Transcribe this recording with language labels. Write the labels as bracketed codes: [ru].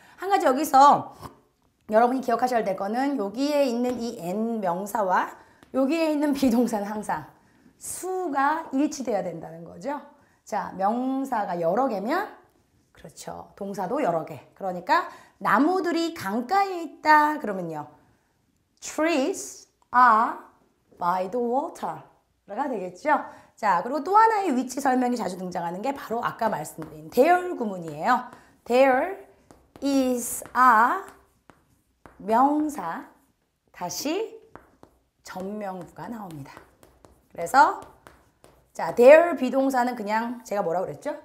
[ko] 한 가지 여기서 여러분이 기억하셔야 될 거는 여기에 있는 이 N 명사와 여기에 있는 비동사는 항상 수가 일치돼야 된다는 거죠. 자, 명사가 여러 개면 그렇죠. 동사도 여러 개. 그러니까 나무들이 강가에 있다 그러면요. [en] Trees are by the water가 되겠죠. [ko] 자, 그리고 또 하나의 위치 설명이 자주 등장하는 게 바로 아까 말씀드린 there 구문이에요. [en] There is a [ko] 명사 다시 전명구가 나옵니다. 그래서 자, there 비동사는 그냥 제가 뭐라고 그랬죠?